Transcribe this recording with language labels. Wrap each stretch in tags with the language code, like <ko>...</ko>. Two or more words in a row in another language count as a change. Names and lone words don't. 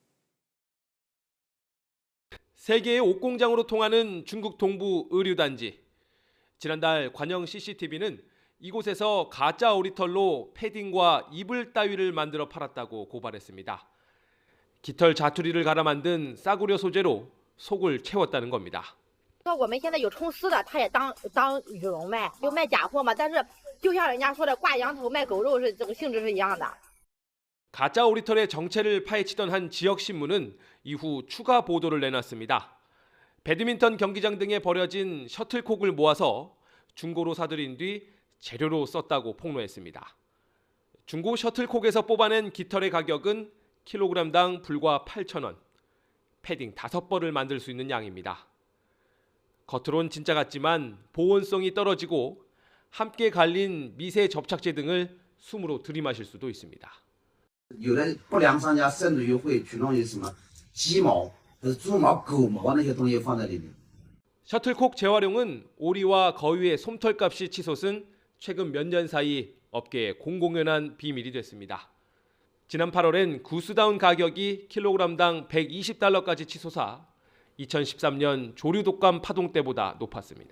<ko>세계의 옷공장으로 통하는 중국 동부 의류단지. 지난달 관영 CCTV는 이곳에서 가짜 오리털로 패딩과 이불 따위를 만들어 팔았다고 고발했습니다. 깃털 자투리를 갈아 만든 싸구려 소재로 속을 채웠다는 겁니다.</ko> <zh>我们现在有充丝的，他也当羽绒卖，就卖假货嘛。但是就像人家说的，挂羊头卖狗肉是这个性质是一样的。</zh> <ko>가짜 오리털의 정체를 파헤치던 한 지역 신문은 이후 추가 보도를 내놨습니다. 배드민턴 경기장 등에 버려진 셔틀콕을 모아서 중고로 사들인 뒤 재료로 썼다고 폭로했습니다. 중고 셔틀콕에서 뽑아낸 깃털의 가격은 킬로그램당 불과 8,000원. 패딩 5벌을 만들 수 있는 양입니다. 겉으론 진짜 같지만 보온성이 떨어지고 함께 갈린 미세 접착제 등을 숨으로 들이마실 수도 있습니다.</ko> <zh>有的不良商家甚至于会去弄一些什么鸡毛、猪毛、狗毛那些东西放在里面。</zh> <ko>셔틀콕 재활용은 오리와 거위의 솜털값이 치솟은 최근 몇 년 사이 업계의 공공연한 비밀이 됐습니다. 지난 8월엔 구스다운 가격이 킬로그램당 120달러까지 치솟아 2013년 조류 독감 파동 때보다 높았습니다.</ko>